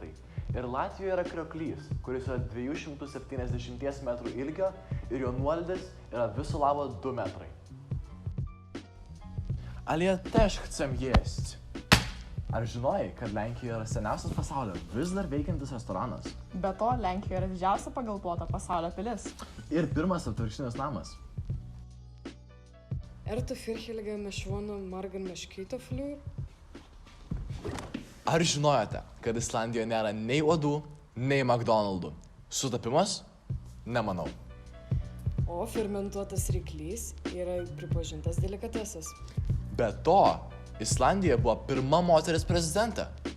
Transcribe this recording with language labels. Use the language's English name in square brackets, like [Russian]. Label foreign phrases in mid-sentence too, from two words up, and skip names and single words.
[Lithuanian] Ir Latvijoje yra krioklys, kuris yra 270 metrų ilgio ir jo nuolydis yra viso labo 2 metrai. [Polish] Ale ja też chcę jeść. [Lithuanian] Ar žinojai, kad Lenkija yra seniausias pasaulio vis dar veikiantis restoranas? Be to, Lenkijoje yra didžiausia pagal plotą pasaulio pilis. Ir pirmas atvirkštinis namas. Er te vergelijken met schwannen morgen met skytefluur? Ar žinojote, kad Islandijoje nėra nei uodų, nei McDonald'ų? Sutapimas? Nemanau. O fermentuotas ryklys yra pripažintas delikatesas. Be to, Islandija buvo pirma moteris prezidentė.